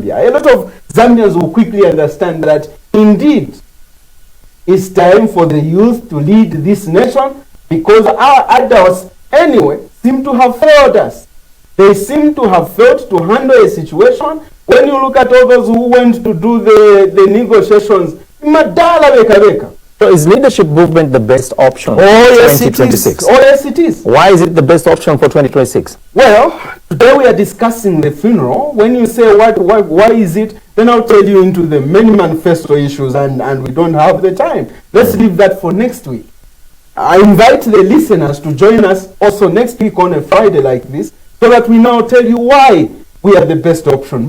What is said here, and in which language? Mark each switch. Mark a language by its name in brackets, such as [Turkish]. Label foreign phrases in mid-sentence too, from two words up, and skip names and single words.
[English] A lot of Zambians will quickly understand that indeed it's time for the youth to lead this nation, because our adults anyway seem to have failed us. They seem to have failed to handle a situation. When you look at all those who went to do the negotiations, [Nyanja] madala beka beka. [English] So is leadership movement the best option Oh yes, for it is. 2026? Oh yes, it is. Why is it the best option for 2026? Well, today we are discussing the funeral. When you say why is it, then I'll tell you into the many manifesto issues, and we don't have the time. Let's leave that for next week. I invite the listeners to join us also next week on a Friday like this, so that we now tell you why we are the best option.